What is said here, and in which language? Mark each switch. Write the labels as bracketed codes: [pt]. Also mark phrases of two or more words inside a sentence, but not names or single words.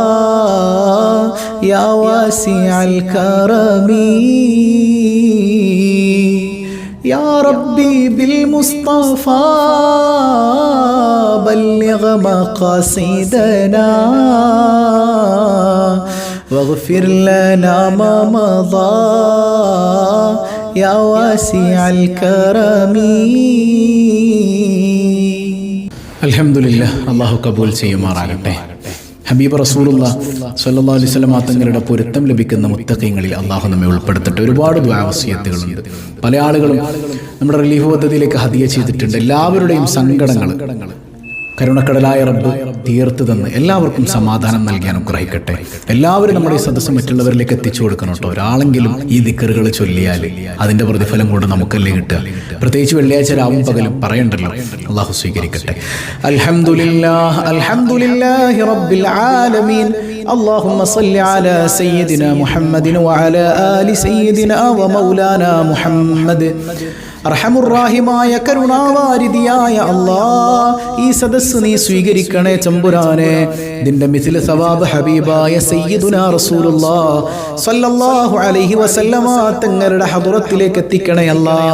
[ar] يا واسع الكرم يا ربي بالمصطفى بلغ مقاصدنا واغفر لنا ما مضى يا واسع الكرم. [ml] അൽഹംദുലില്ലാഹ്, അല്ലാഹു കബൂൽ ചെയ്യുമാറാകട്ടെ. ഹബീബ് [ar] رسول الله صلى الله عليه وسلم [ml] തങ്ങളുടെ പൊരുത്തം ലഭിക്കുന്ന മുത്തഖീങ്ങളിൽ അല്ലാഹു നമ്മെ ഉൾപ്പെടുത്തട്ടെ. ഒരുപാട് ദുആ വസിയത്തുകളുണ്ട്. പല ആളുകളും നമ്മുടെ റിലീഫ് പദ്ധതിയിലേക്ക് ഹദിയ ചെയ്തിട്ടുണ്ട്. എല്ലാവരുടെയും സങ്കടങ്ങൾ കരുണക്കടലായ റബ്ബ് തീർത്ത് തന്ന് എല്ലാവർക്കും സമാധാനം നൽകി അനുഗ്രഹിക്കട്ടെ. എല്ലാവരും നമ്മുടെ ഈ സദസ്സ് മറ്റുള്ളവരിലേക്ക് എത്തിച്ചു കൊടുക്കണം കേട്ടോ. ഒരാളെങ്കിലും ഈ ദിക്റുകൾ ചൊല്ലിയാൽ അതിന്റെ പ്രതിഫലം കൊണ്ട് നമുക്കല്ലേ കിട്ടുക. പ്രത്യേകിച്ച് വെള്ളിയാഴ്ച രാവും പകലും പറയണ്ടല്ലോ. അള്ളാഹു സ്വീകരിക്കട്ടെ. [ar] الحمد لله الحمد لله رب العالمين. اللهم صل على سيدنا محمد وعلى آل سيدنا ومولانا محمد. [ml] അർഹമുർറാഹിമായ കരുണാവാരിധിയായ അല്ലാഹ്, ഈ സദസ്സ് നീ സ്വീകരിക്കണേ തമ്പുരാനെ. ഇതിന്റെ മിഥില സവാബ് ഹബീബായ [ar] سيدنا رسول الله صلى الله عليه وسلم [ml] തങ്ങളുടെ ഹദ്റത്തിലേക്ക് എത്തിക്കണേ അല്ലാഹ്.